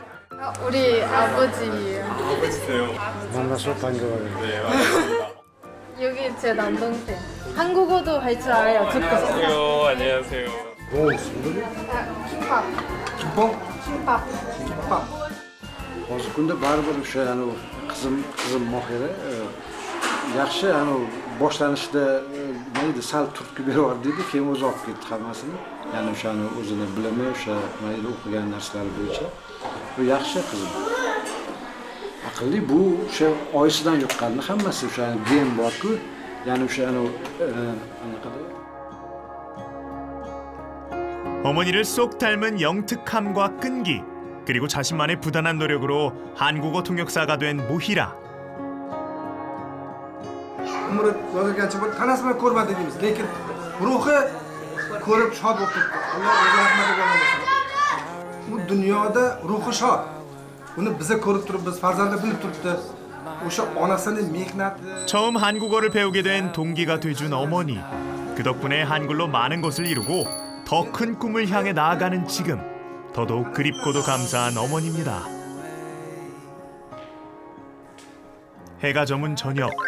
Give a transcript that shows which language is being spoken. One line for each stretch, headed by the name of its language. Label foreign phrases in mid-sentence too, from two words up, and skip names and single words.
Korean: 우리 아버지예요. 아버지세요. 만나서 반가워요. 네, 반갑습니다. 여기 제 남동생. 한국어도 할 줄 알아요. 듣고. 안녕하세요. 김밥. 김밥.
Uzbek: hozirgi kunda baribir o'sha qizim mohira yaxshi boshlanishda nima edi sal turtki berib yubordiydi, keyin o'zi olib ketdi hammasini. Ya'ni o'shani o'zini bilimi, o'sha nima edi o'qigan narsalari bo'yicha bu yaxshi qizim. Aqlli, bu o'sha oyisidan yuqqanni hammasi o'sha gen bor-ku, ya'ni o'sha anaqada
Korean: 어머니를 쏙 닮은 영특함과 끈기, 그리고 자신만의 부단한 노력으로 한국어 통역사가 된 모히라.
Uzbek: umri yozilgancha bir tanasi bilan ko'rmadi deymiz, lekin ruhi ko'rib shod bo'lib turibdi. Alloh o'zi rahmatiga olsin. Bu dunyoda ruhi shod. Buni biza ko'rib turib, biz farzandlar bilib turibdi. o'sha onasining mehnati.
Korean: 처음 한국어를 배우게 된 동기가 돼준 어머니. 그 덕분에 한글로 많은 것을 이루고 더 큰 꿈을 향해 나아가는 지금. 더더욱 그립고도 감사한 어머니입니다. 해가 저문 저녁.